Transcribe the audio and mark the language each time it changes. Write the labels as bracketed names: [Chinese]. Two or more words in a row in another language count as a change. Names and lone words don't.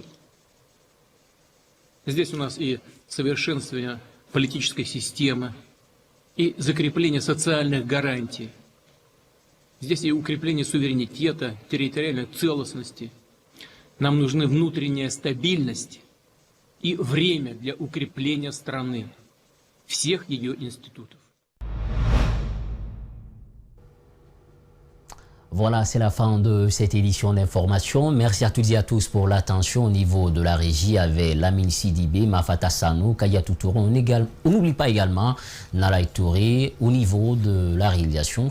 [Russian] Здесь у нас и совершенствование политической системы, и закрепление социальных гарантий. Здесь и укрепление суверенитета, территориальной целостности. Нам нужны внутренняя стабильность и время для укрепления страны, всех ее институтов. [French] Voilà, c'est la fin de cette édition d'information. Merci à toutes et à tous pour l'attention au niveau de la régie avec Lamine Sidibé, Mafata Sanou, Kayatou Touron. On n'oublie pas également Nalai Touré au niveau de la réalisation.